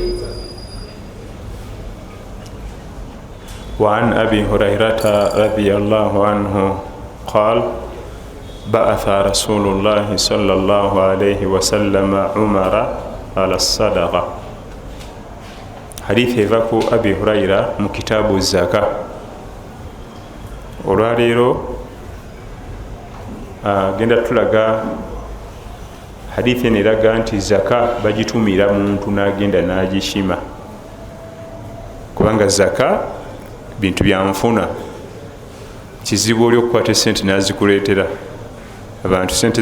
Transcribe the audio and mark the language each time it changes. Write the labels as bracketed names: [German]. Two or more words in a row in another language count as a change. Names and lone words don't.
[Arabic] وعن أبي هريرة رضي الله عنه قال بعث رسول الله صلى الله عليه وسلم عمر على الصدقة حديث يفاكو أبي هريرة من كتاب الزكاة [Ganda] olwaleero genda tulaga hadithi eno eraga nti zaka bagitumira muntu n'agenda n'agishima kubanga zaka bintu byanfuna kizibu oli okukwata esente n'azikuleetera abantu sente